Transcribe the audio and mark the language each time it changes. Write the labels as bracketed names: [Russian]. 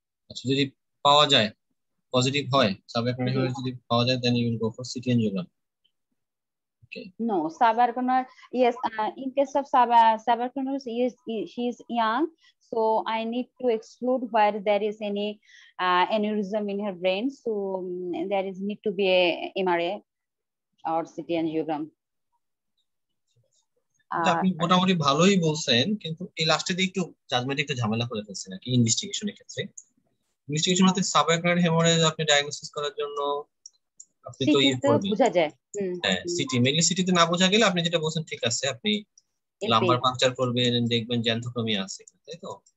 [Bangla] আচ্ছা, যদি পাওয়া যায় পজিটিভ হয় সাবআকুলার হেমারেজ যদি পাওয়া যায়, [English] then you will go for CT angiogram. Okay. No, subarachnoid, yes, in case of subarachnoid, she is young, so I need to exclude where there is any aneurysm in her brain, so there is need to be a MRA or CT angiogram. [Bangla] আপনি মোটামুটি ভালোই বলছেন, কিন্তু এই লাস্টে দিয়ে একটু জাজমেন্টে একটু ঝামেলা করে ফেলছেন নাকি ইনভেস্টিগেশনের ক্ষেত্রে। ইনভেস্টিগেশন হতে সাবআকুলার হেমোরেজ আপনি ডায়াগনোসিস করার জন্য আপনি তো বোঝা যায়। হ্যাঁ, সিটি মেইনলি সিটিতে না বোঝা গেলে আপনি যেটা বলছেন ঠিক আছে, আপনি লাম্বার পাংচার করবেন, দেখবেন জ্যান্থোক্রোমিয়া আছে, তাই তো?